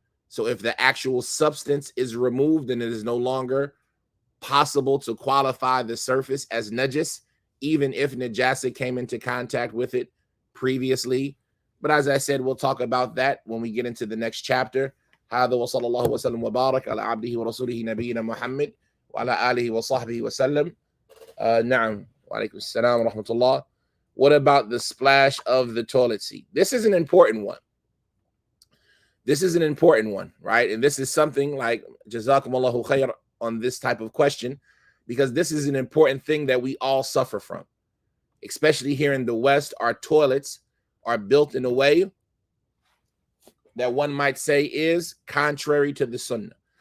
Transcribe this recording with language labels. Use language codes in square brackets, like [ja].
[en] So if the actual substance is removed, then it is no longer possible to qualify the surface as najis, even if najasa came into contact with it previously. But as I said, we'll talk about that when we get into the next chapter. [ar] هذا وصلى الله وسلم وبارك على عبده ورسوله نبينا محمد وعلى آله وصحبه وسلم. نعم. وعليكم السلام ورحمة الله. [en] What about the splash of the toilet seat? This is an important one. This is an important one, right? And this is something like jazakumullahu khair on this type of question, because this is an important thing that we all suffer from. Especially here in the West, our toilets are built in a way that one might say is contrary to the sunnah.